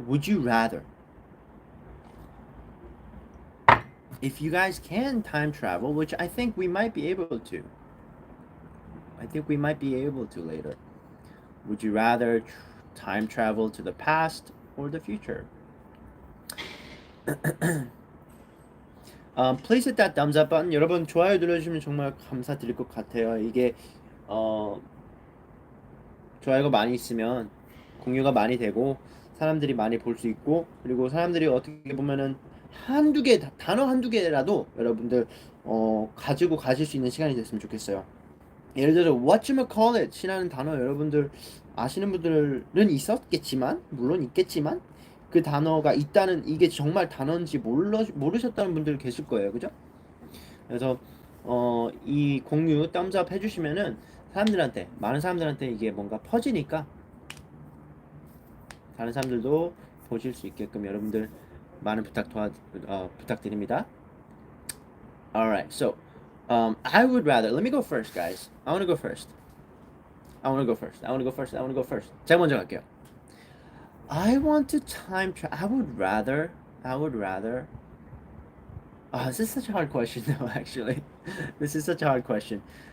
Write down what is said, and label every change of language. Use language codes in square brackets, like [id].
[en] Would you rather, if you guys can time travel, which I think we might be able to. I think we might be able to later. Would you rather time travel to the past or the future? Please hit that thumbs up button. [ko] 여러분 좋아요 눌러주시면 정말 감사드릴 것 같아요. 이게 좋아요가 많이 있으면 공유가 많이 되고 사람들이 많이 볼 수 있고, 그리고 사람들이 어떻게 보면은 단어 한두 개라도 여러분들 가지고 가실 수 있는 시간이 됐으면 좋겠어요. 예를 들어 whatchamacallit이라는 단어 여러분들 아시는 분들은 있었겠지만, 물론 있겠지만, 그 단어가 있다는, 이게 정말 단어인지 모르셨다는 분들 계실 거예요. 그죠? 그래서 이 공유 thumbs up 해주시면은 사람들한테, 많은 사람들한테 이게 뭔가 퍼지니까 다른 사람들도 보실 수 있게끔 여러분들 많은 부탁드립니다. [en] Alright, so I would rather, let me go first, guys. I want to go first. I want to go first. I want to go first. I want to go first. [ko] 제가 먼저 갈게요. [en] I want to time travel. I would rather. Oh, this is such a hard question, though. Actually, this is such a hard question.